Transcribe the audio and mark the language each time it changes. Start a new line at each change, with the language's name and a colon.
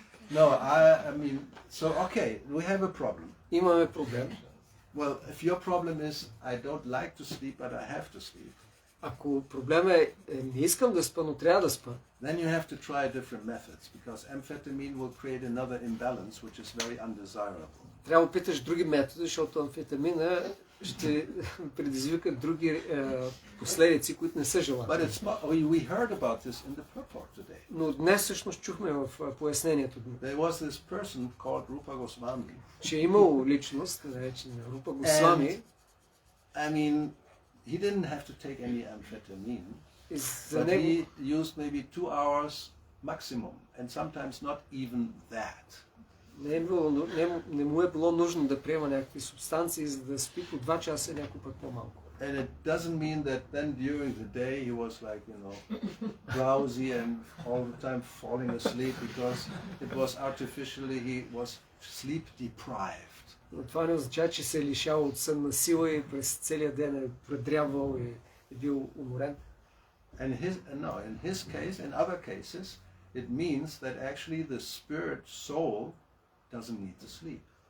English: No, I mean, so okay, we have a problem.
Bulgarian: Имаме проблем.
English: Well, if your problem is I don't like to sleep, but I have to sleep,
Bulgarian: Ако проблема е не искам да спа, но трябва да спа,
English: then you have to try different methods because amphetamine will create another imbalance which is very undesirable.
Bulgarian: трябва да опиташ други методи, защото амфетамина ще предизвика други последици, които не са желани.
English: But we heard about this in the purport today.
Bulgarian: Но днес всъщност чухме в пояснението,
English: There was this person called Rupa Goswami.
Bulgarian: че е имало личност, наречена Рупа Госвами,
English: I mean, he didn't have to take any amphetamine,
Bulgarian: и за
English: but
Bulgarian: него
English: he used maybe 2 hours maximum, and sometimes not even that.
Bulgarian: не му е било нужно да приема някакви субстанции, за да спи по 2 часа, някой път по-малко.
English: And it doesn't mean that then during the day he was like, drowsy and all the time falling asleep because it was artificially, he was sleep deprived.
Bulgarian: Но това не означава, че се е лишавал от сънна сила и през целия ден е предрявал и е бил уморен.
English: And in his case, in other cases, it means that actually the spirit soul doesn't need to sleep.